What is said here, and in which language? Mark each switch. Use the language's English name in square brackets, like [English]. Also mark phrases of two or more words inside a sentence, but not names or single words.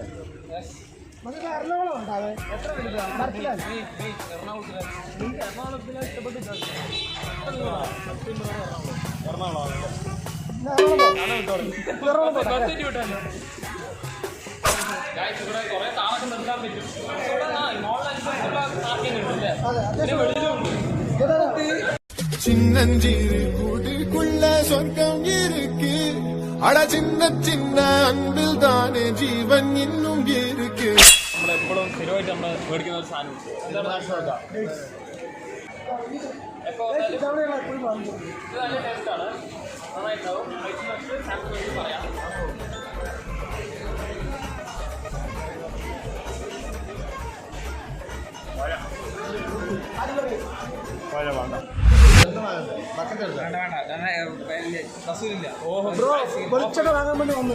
[Malayalam] എറണാകുളം ഉണ്ടാവേ എത്ര എറണാകുളത്തിനെ ഇഷ്ടപ്പെട്ടില്ല. ഇവിടെ കുറെ താമസം നിർത്താൻ പറ്റും. [Tamil] சின்னஞ்சிறு கூட்டுக்குள்ள சொர்க்கம் இருக்கு. அட சின்ன சின்ன அன்பில் தானே ജീവൻ இன்னும் இருக்கு. [Malayalam] നമ്മളെപ്പോഴും സ്ഥിരമായിട്ട് നമ്മൾ മേടിക്കുന്ന ഒരു സാധനം എന്താണ്? എപ്പോ ഇത് നല്ല ടേസ്റ്റാണ്, നന്നായിട്ടുണ്ടാവും. പറയാം. വെളിച്ചെണ്ണ വാങ്ങാൻ വേണ്ടി വന്നത്.